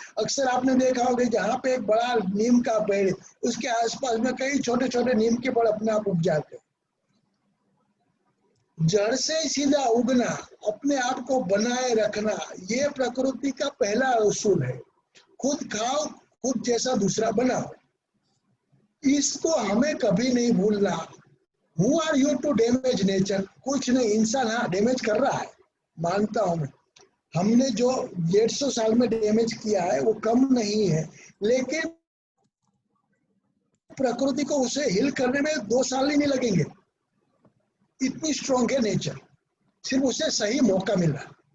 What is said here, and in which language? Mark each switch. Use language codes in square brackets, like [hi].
[hi] अक्सर आपने देखा होगा जहाँ पे एक बड़ा नीम का पेड़, उसके आसपास में कई छोटे छोटे नीम के पेड़ अपने आप उग जाते हैं। जड़ से सीधा उगना, अपने आप को बनाए रखना, ये प्रकृति का पहला उसूल है। खुद खाओ, खुद जैसा दूसरा बनाओ, इसको हमें कभी नहीं भूलना। [en] Who are you to damage nature? [hi] कुछ नहीं, इंसान हाँ डैमेज कर रहा है, मानता हूं मैं। हमने जो 150 साल में डैमेज किया है वो कम नहीं है, लेकिन प्रकृति को उसे हिल करने में 2 साल ही नहीं लगेंगे। इतनी स्ट्रॉन्ग है नेचर, सिर्फ उसे सही मौका मिला।